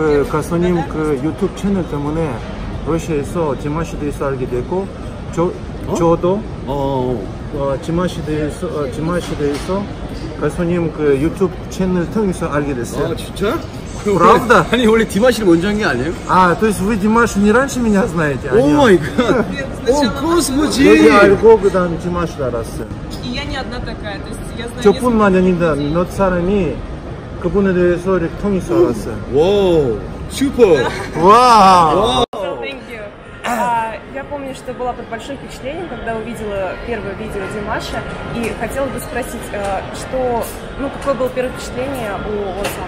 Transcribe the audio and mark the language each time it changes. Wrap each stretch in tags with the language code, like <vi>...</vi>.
<ko>가수님 그 유튜브 채널 때문에 러시아에서 디마시에 대해서 알게 되고 저도 디마시에 대해서 가수님 그 유튜브 채널 통해서 알게 됐어요. 진짜?</ko> <ru>Правда?</ru> <ko>아니 원래 디마시를 먼저 한 게 아니에요?</ko> <ru>То есть вы Димаша не раньше меня знаете?</ru> <en>О май гад!</en> <ru>О господи! Я</ru> <ko>알고 그다음 디마시를 알았어요.</ko> <ru>И я не одна такая, то есть я знаю</ru> <ko>저뿐만 아니라 몇 사람이 그분에 대해서 이렇게 통해서 알았어요.</ko> <en>와우, 슈퍼! 와우! Thank you.</en> <ru>Я помню, что была под большим впечатлением, когда увидела первое видео Димаша, и хотела бы спросить, какое было первое впечатление у вас?</ru>